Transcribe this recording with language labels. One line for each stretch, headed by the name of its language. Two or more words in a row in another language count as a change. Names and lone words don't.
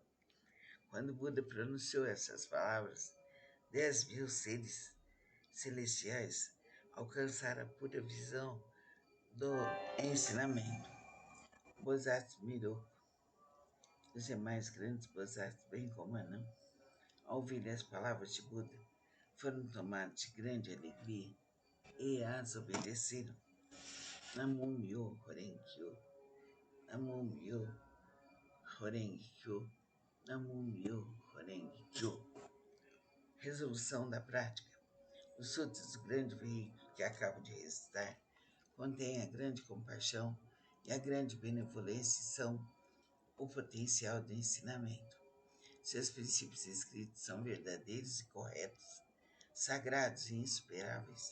Portuguese: Quando Buda pronunciou essas palavras, 10.000 seres celestiais alcançaram a pura visão do ensinamento. Bodhisattva Miroku, os demais grandes Bodhisattvas, bem como Anã, ao ouvir as palavras de Buda, foram tomados de grande alegria e as obedeceram.
Japanese: Namo Myoho Renkyo, Namo Myoho Renkyo, Namo Myoho Renkyo.
Portuguese: Resolução da prática. Os frutos do grande veículo que acabo de recitar contêm a grande compaixão e a grande benevolência e são o potencial do ensinamento. Seus princípios escritos são verdadeiros e corretos, sagrados e insuperáveis.